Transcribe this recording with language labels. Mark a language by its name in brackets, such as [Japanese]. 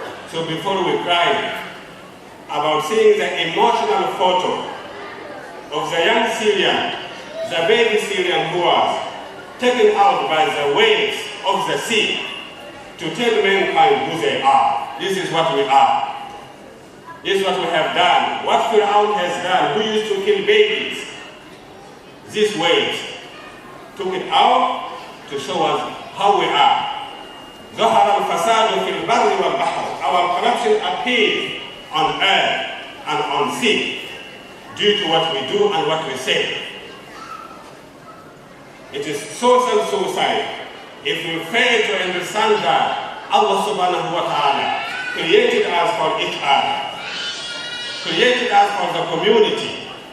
[English] So before we cry about seeing the emotional photo of the young Syrian, the baby Syrian who was taken out by the waves of the sea to tell mankind who they are. This is what we are. This is what we have done. What Fir'aun has done, who used to kill babies. These waves took it out to show us how we are. [Arabic] ظهر الفساد في البر والبحر. [English] Our corruption appears on earth and on sea due to what we do and what we say. It is social suicide. If we fail to understand that Allah subhanahu wa ta'ala created us for each other, created us for the community.